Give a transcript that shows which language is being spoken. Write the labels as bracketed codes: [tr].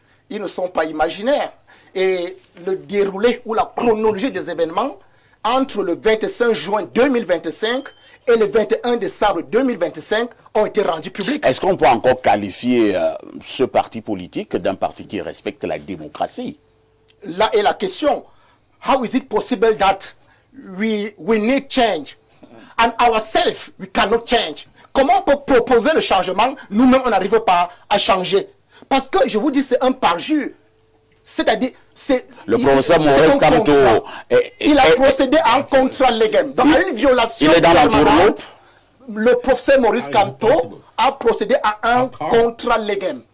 [fr] Ils ne sont pas imaginaires. Et le déroulé ou la chronologie des événements entre le 25 juin 2025 et le 21 décembre 2025 ont été rendus publics. Est-ce qu'on peut encore qualifier ce parti politique d'un parti qui respecte la démocratie? Là est la question. [en] How is it possible that we need change and ourselves we cannot change? [fr] Comment on peut proposer le changement? Nous-mêmes, on n'arrive pas à changer. Parce que, je vous dis, c'est un parjure. C'est-à-dire, le professeur Maurice Kamto, il a procédé à un contrat légal. Donc, à une violation. Il est dans l'entourloupe. Le professeur Maurice Kamto a procédé à un contrat légal.